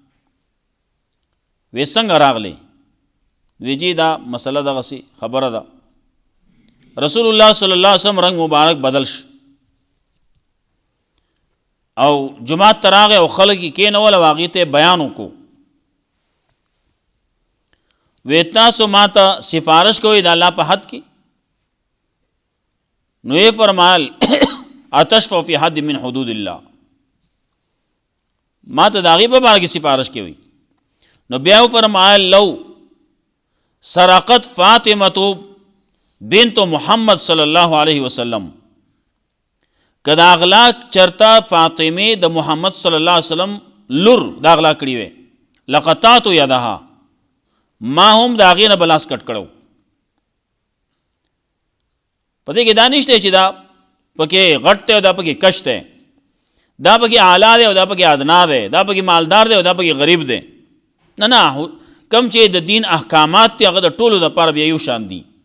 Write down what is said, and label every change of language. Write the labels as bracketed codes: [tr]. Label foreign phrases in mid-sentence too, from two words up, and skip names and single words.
[ps] وی څنګه راغلی وی جی دا مسله دغسې خبره ده رسول الله [ar] صلی الله علیه وسلم [ps] رنگ مبارک بدل ش او جماعت ته راغی او خلک یې کېنول او هغې ته بیان وکړو وی تاسو ما ته سفارش کوئ د الله په حد کې نو یې فرمایل [ar] اتشفع فی حد من حدود الله [ps] ما ته د هغې په باره کې سفارش کوي نو بیا یې فرمایل [ar] لو سرقت فاطمة بنت محمد صلی الله علیه وسلم [ps] که دا اغلا چرته فاطمه د محمد [ar] صلی الله علیه وسلم [ps] لور دا اغلا کړي وې [ar] لقطعت یدها [ps] ما هم د هغې نه به لاس کټ کړو په دې کې دا نشته چې دا پکې غټ دی او دا پکې کش دی دا پکې اعلی دی او دا پکې ادنا دی دا پکې مالدار دی او دا پکې غریب دی نه نه کم چې د دین احکامات دي هغه د ټولو دپاره بیا یو شان دي